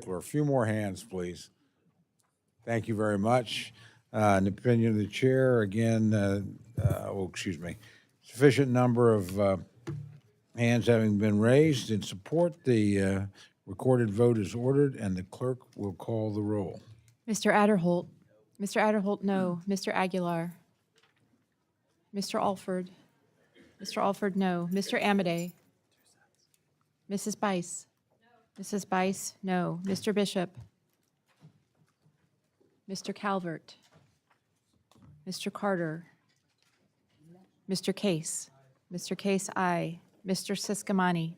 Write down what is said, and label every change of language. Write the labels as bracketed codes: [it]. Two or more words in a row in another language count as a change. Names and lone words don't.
[en] A few more hands, please. Thank you very much. In the opinion of the chair, again, excuse me, sufficient number of hands having been raised in support, the recorded vote is ordered, and the clerk will call the roll. Mr. Adderholt. Mr. Adderholt, no. Mr. Aguilar. Mr. Alford. Mr. Alford, no. Mr. Amade. Mrs. Bice. Mrs. Bice, no. Mr. Bishop. Mr. Calvert. Mr. Carter. Mr. Case. Mr. Case, aye. Mr. Siscomani.